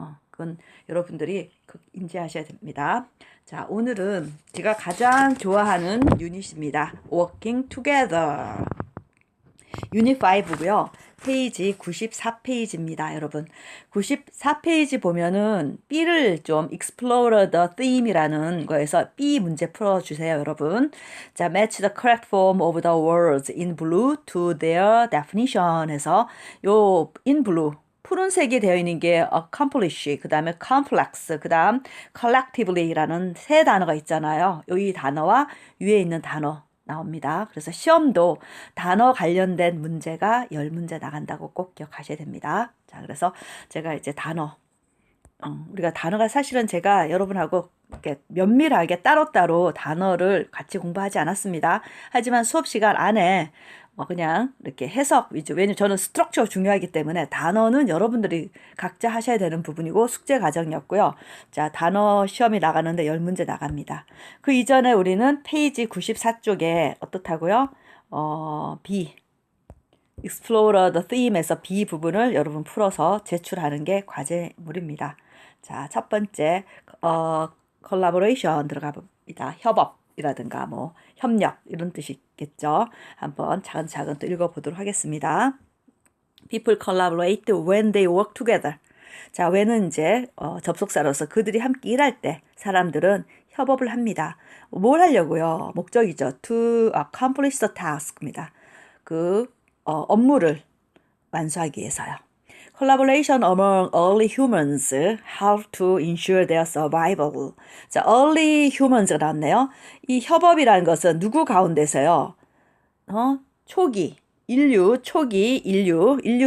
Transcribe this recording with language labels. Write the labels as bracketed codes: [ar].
[ko] 그건 여러분들이 인지하셔야 됩니다. 자, 오늘은 제가 가장 좋아하는 유닛입니다. Working Together. 유닛 5고요. 페이지 94페이지입니다, 여러분. 94페이지 보면은 B를 좀 explore the theme이라는 거에서 B 문제 풀어주세요, 여러분. 자, [en] match the correct form of the words in blue to their definition [ko] 해서 요 in blue 푸른색이 되어 있는 게 accomplish, 그 다음에 complex, 그 다음 collectively라는 세 단어가 있잖아요. 이 단어와 위에 있는 단어 나옵니다. 그래서 시험도 단어 관련된 문제가 10문제 나간다고 꼭 기억하셔야 됩니다. 자, 그래서 제가 이제 우리가 단어가 사실은 제가 여러분하고 이렇게 면밀하게 따로따로 단어를 같이 공부하지 않았습니다. 하지만 수업 시간 안에 그냥 이렇게 해석 위주. 왜냐면 저는 스트럭처가 중요하기 때문에 단어는 여러분들이 각자 하셔야 되는 부분이고 숙제 과정이었고요. 자, 단어 시험이 나가는데 10문제 나갑니다. 그 이전에 우리는 페이지 94쪽에 어떻다고요? B. Explore the theme에서 B 부분을 여러분 풀어서 제출하는 게 과제물입니다. 자, 첫 번째 collaboration 들어가 봅니다. 협업이라든가 뭐 협력 이런 뜻이겠죠. 한번 차근차근 또 읽어보도록 하겠습니다. [en] People collaborate when they work together. [ko] 자, when은 이제 접속사로서 그들이 함께 일할 때 사람들은 협업을 합니다. 뭘 하려고요? 목적이죠. [en] To accomplish the task입니다. [ko] 업무를 완수하기 위해서요. [en] Collaboration among early humans help to ensure their survival. [ko] 자, early humans가 나왔네요. 이 협업이라는 것은 누구 가운데서요? 초기 인류, 뭐 초기 인류?